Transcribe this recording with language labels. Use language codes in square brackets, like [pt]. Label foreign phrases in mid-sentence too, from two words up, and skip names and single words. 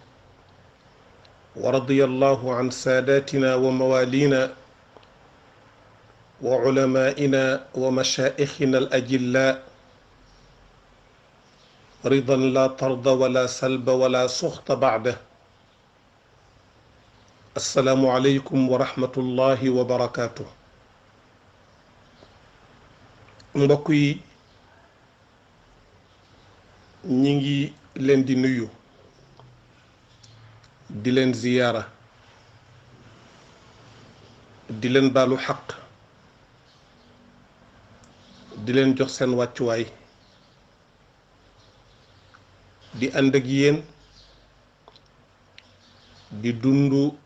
[ar] ورضي الله عن ساداتنا وموالينا وعلمائنا ومشائخنا الأجلاء رضا لا طرد ولا سلب ولا سخط بعده. السلام عليكم ورحمة الله وبركاته. [wo] mbokk yi ñi ngi leen di nuyu di leen ziyaara di leen baalu xaq di leen jox seen wàccuwaay di ànd ak yéen di dundu